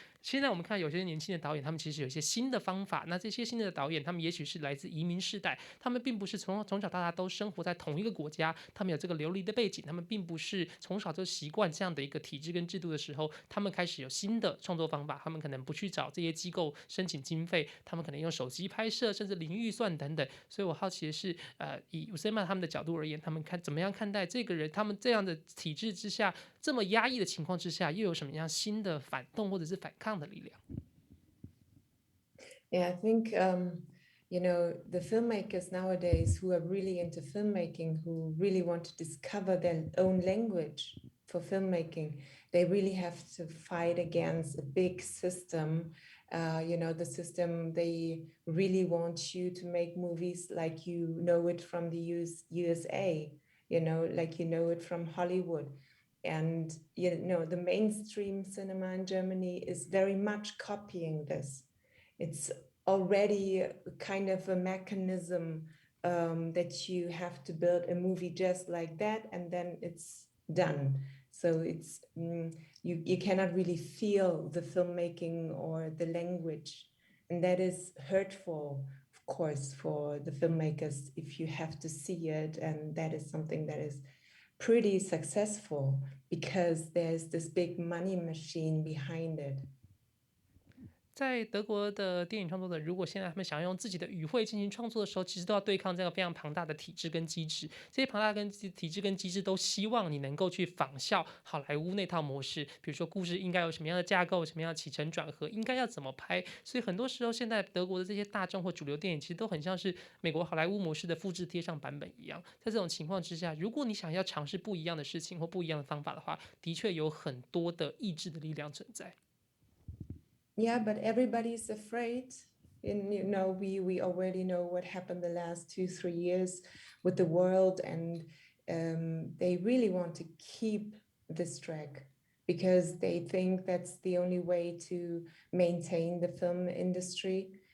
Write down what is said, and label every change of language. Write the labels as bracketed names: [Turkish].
[Chinese] 现在我们看有些年轻的导演，他们其实有一些新的方法。那这些新的导演，他们也许是来自移民世代，他们并不是从小到大都生活在同一个国家，他们有这个流离的背景，他们并不是从小就习惯这样的一个体制跟制度的时候，他们开始有新的创作方法，他们可能不去找这些机构申请经费，他们可能用手机拍摄，甚至零预算等等。所以我好奇的是，以 Usama 他们的角度而言，他们怎么样看待这个人，他们这样的体制之下，这么压抑的情况之下，又有什么样新的反动或者是反抗的力量？ [English] Yeah, I think the filmmakers nowadays who are really into filmmaking, who really want to discover their own language for filmmaking, they really have to fight against a big system. The system, they really want you to make movies like you know it from the USA, like you know it from Hollywood. And, the mainstream cinema in Germany is very much copying this. It's already kind of a mechanism that you have to build a movie just like that, and then it's done. So it's you cannot really feel the filmmaking or the language And that is hurtful, of course, for the filmmakers if you have to see it. And that is something that is pretty successful because there's this big money machine behind it. [Chinese] 在德国的电影创作者，如果现在他们想要用自己的语汇进行创作的时候，其实都要对抗这个非常庞大的体制跟机制。这些庞大跟体制跟机制都希望你能够去仿效好莱坞那套模式，比如说故事应该有什么样的架构，什么样的起承转合，应该要怎么拍。所以很多时候，现在德国的这些大众或主流电影，其实都很像是美国好莱坞模式的复制贴上版本一样。在这种情况之下，如果你想要尝试不一样的事情或不一样的方法的话，的确有很多的意志的力量存在。 [English] Yeah, but everybody's afraid. And we already know what happened the last 2-3 years with the world, and they really want to keep this track because they think that's the only way to maintain the film industry.